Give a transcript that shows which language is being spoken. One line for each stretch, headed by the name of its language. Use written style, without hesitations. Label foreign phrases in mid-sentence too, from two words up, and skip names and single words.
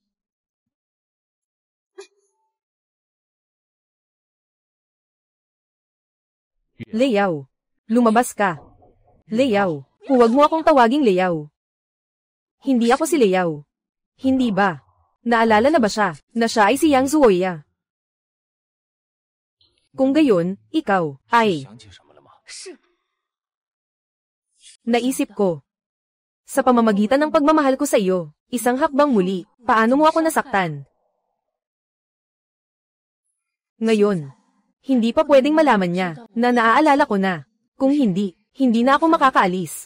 Filipino: Leyaw. Lumabas ka. Leyaw. Huwag mo akong tawaging Leyaw. Hindi ako si Leyaw. Hindi ba? Naalala na ba siya, na siya ay si Yang Zuoya? Kung gayon, ikaw, ay,
Chinese: 想起什么了吗？
Filipino: naisip ko. Sa pamamagitan ng pagmamahal ko sa iyo, isang hakbang muli, paano mo ako nasaktan? Ngayon, hindi pa pwedeng malaman niya, na naaalala ko na. Kung hindi, hindi na ako makakaalis.